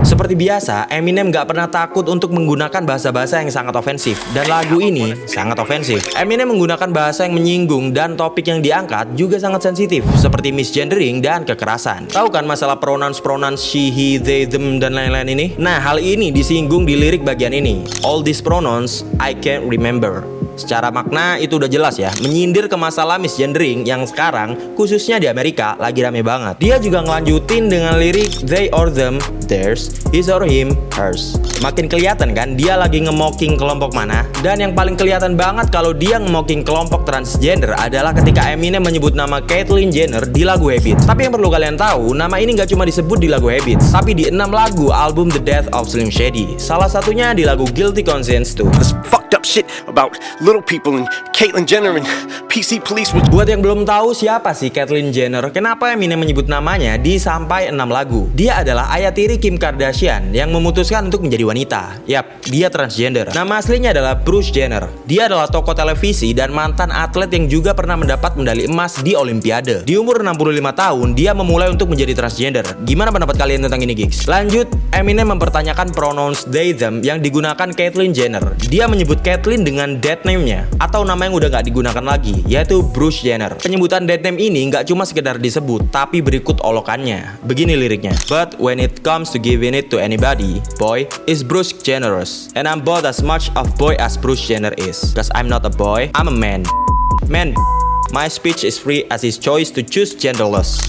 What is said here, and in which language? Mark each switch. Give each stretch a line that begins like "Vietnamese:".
Indonesian: Seperti biasa, Eminem gak pernah takut untuk menggunakan bahasa-bahasa yang sangat ofensif, dan lagu ini sangat ofensif. Eminem menggunakan bahasa yang menyinggung dan topik yang diangkat juga sangat sensitif, seperti misgendering dan kekerasan. Tahu kan masalah pronouns she, he, they, them, dan lain-lain ini? Nah, hal ini disinggung di lirik bagian ini.
English: All these pronouns I can't remember.
Indonesian: Secara makna itu udah jelas ya, menyindir ke masalah misgendering yang sekarang khususnya di Amerika lagi rame banget. Dia juga ngelanjutin dengan lirik they or them, theirs, his or him, hers. Makin kelihatan kan dia lagi nge-mocking kelompok mana. Dan yang paling kelihatan banget kalau dia nge-mocking kelompok transgender adalah ketika Eminem menyebut nama Caitlyn Jenner di lagu Habits. Tapi yang perlu kalian tahu, nama ini gak cuma disebut di lagu Habits, tapi di 6 lagu album The Death of Slim Shady. Salah satunya di lagu Guilty Conscience tuh.
English: This fucked up shit about little people and Caitlyn Jenner and PC Police.
Indonesian: Buat yang belum tahu siapa sih Caitlyn Jenner, kenapa Eminem menyebut namanya di sampai 6 lagu? Dia adalah ayah tiri Kim Kardashian yang memutuskan untuk menjadi wanita. Yap, dia transgender. Nama aslinya adalah Bruce Jenner. Dia adalah tokoh televisi dan mantan atlet yang juga pernah mendapat medali emas di Olimpiade. Di umur 65 tahun, dia memulai untuk menjadi transgender. Gimana pendapat kalian tentang ini, Gigs? Lanjut, Eminem mempertanyakan pronouns they, them yang digunakan Caitlyn Jenner. Dia menyebut Caitlyn dengan dead name-nya, atau nama yang udah gak digunakan lagi, yaitu Bruce Jenner. Penyebutan dead name ini gak cuma sekedar disebut, tapi berikut olokannya. Begini liriknya.
English: But when it comes to giving it to anybody, boy, is Bruce generous. And I'm both as much of boy as Bruce Jenner is. Cause I'm not a boy, I'm a man. Man, my speech is free as his choice to choose genderless.